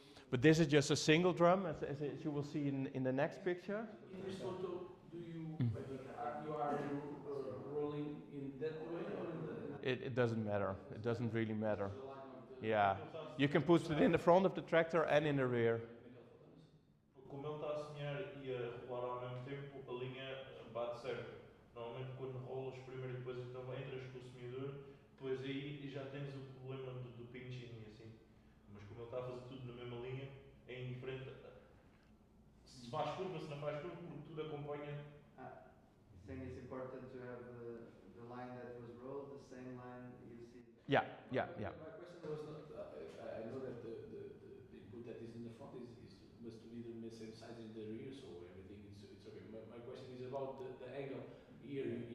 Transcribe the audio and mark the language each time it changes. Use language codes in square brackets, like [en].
[en] But this is just a single drum, as you will see in the next picture. In this photo, do you are rolling in that way or in the? It doesn't matter. It doesn't really matter. Yeah, you can put it in the front of the tractor and in the rear. [pt] Como ele está a semear e a rolar ao mesmo tempo, a linha bate certo. Normalmente quando rolas primeiro e depois então entras com o semeador, depois aí já tens o problema do pinching e assim. Mas como ele está a fazer tudo na mesma linha, é indiferente se faz curva, se não faz curva, porque tudo acompanha. [en] Saying it's important to have the line that was rolled, the same line you see. Yeah. My question was not. I know that the input that is in the front must be the same size in the rear, so everything it's okay. My question is about the angle here.